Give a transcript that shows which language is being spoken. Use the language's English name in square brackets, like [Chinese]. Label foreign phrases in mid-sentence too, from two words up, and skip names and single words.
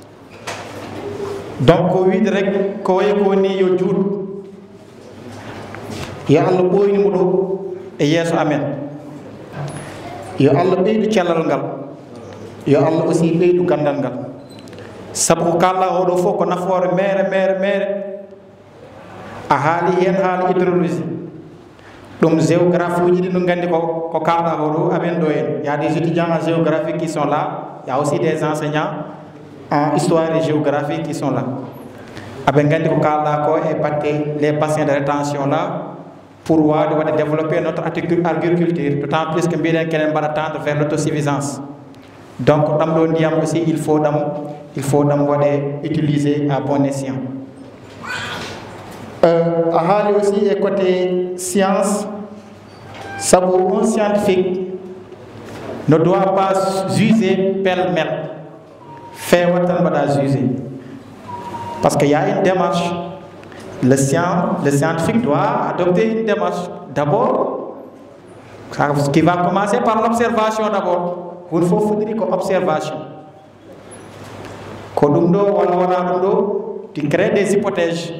[French] Donc [Fula] ko wiide rek ko wayi ko ni yo juut yo Allah ɓoyni mo ɗo e yeeso amen, yo Allah ɓeydu cellal ngal, yo Allah aussi ɓeydu gandal ngal, sabu ko kalɗa oɗo fof ko nafoore mere a haali hen haala hydrologie ɗum géographie uji ɗi ɗum gandi ko kalɗa oɗo amen ɗo en. [French] Il y a des étudiants en géographie qui sont là, il y a aussi des enseignants en histoire et géographie qui sont là. [Fula] aɓe gandi ko kalɗa ko e batte [French] les bassins de rétention là pour [Fula] wawde [French] développer notre agriculture, d'autant plus que [Fula] mbiɗen kenen mbaɗa [French] tendre vers l'autosuffisance. Donc [Fula] ɗam ɗo ndiyam [French] aussi il faut [Fula] ɗam waɗe [French] utiliser à bon escient. [Fula] A haali aussi e côté science, sabu [French] un scientifique ne doit pas juger pêle-mêle, [Fula] feewat tan mbaɗa [French] juger, parce qu'il y a une démarche. Le scientifique doit adopter une démarche d'abord, qui va commencer par l'observation d'abord. Il faut dire que observation. Tu crées des hypothèses.